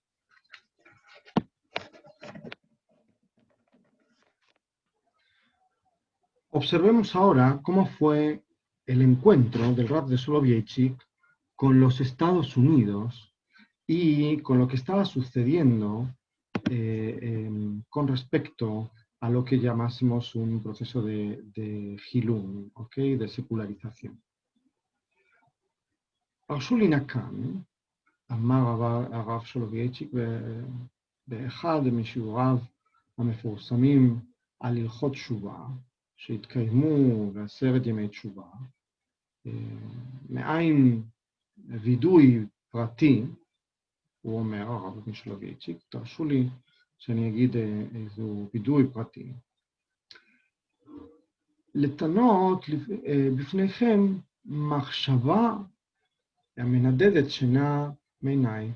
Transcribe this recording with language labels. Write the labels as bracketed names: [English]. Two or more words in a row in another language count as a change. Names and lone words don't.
[Spanish] Observemos ahora cómo fue el encuentro del Rav de Soloveitchik con los Estados Unidos y con lo que estaba sucediendo con respecto a lo que llamásemos un proceso de Hilum, ¿okay? De secularización. [Hebrew] הרשו לי כאן, אמר הרב סולובייצ'יק באחד משיעוריו המפורסמים על הלכות תשובה, שהתקיימו ב10 ימי תשובה, מעין וידוי פרטי, הוא אומר, הרב סולובייצ'יק, תרשו לי שאני אגיד איזו וידוי פרטי, לתנות בפניכם מחשבה המנדדת שינה מעיניי.